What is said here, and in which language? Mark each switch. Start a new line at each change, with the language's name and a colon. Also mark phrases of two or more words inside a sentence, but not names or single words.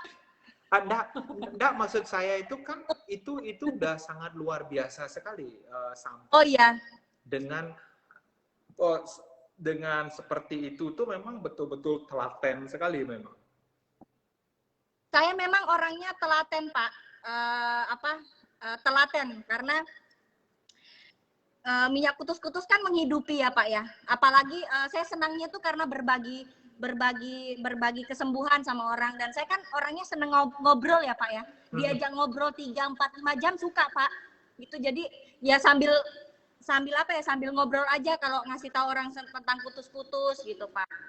Indonesian: Enggak, maksud saya itu kan itu udah sangat luar biasa sekali sampai. Oh iya. Dengan seperti itu tuh memang betul-betul telaten sekali memang. Saya memang orangnya telaten, Pak. Telaten karena minyak kutus-kutus kan menghidupi ya, Pak ya. Apalagi saya senangnya tuh karena berbagi kesembuhan sama orang, dan saya kan orangnya seneng ngobrol ya, Pak ya. Diajak ngobrol 3, 4, 5 jam suka, Pak. Gitu. Jadi ya sambil ngobrol aja kalau ngasih tahu orang tentang kutus-kutus gitu, Pak.